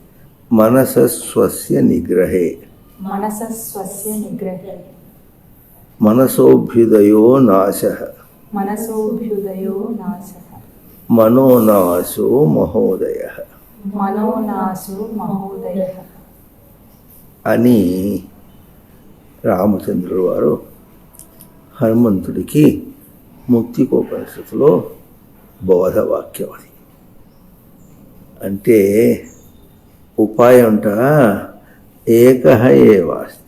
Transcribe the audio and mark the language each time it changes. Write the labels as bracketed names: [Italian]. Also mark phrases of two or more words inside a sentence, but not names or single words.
[Sanskrit] मनसः स्वस्य निग्रहे। मनसः स्वस्य निग्रहे। मनसोऽभ्युदयो नाशः। मनसोऽभ्युदयो नाशः। मनोनाशो महोदयः। मनोनाशो महोदयः [Telugu] అని రామచంద్రుడు వారు హనుమంతుడికి ముక్తికోపనిషత్తులో బోధవాక్యం అది. అంటే ఉపాయంట [Sanskrit] ఏకః ఏవ అస్తి.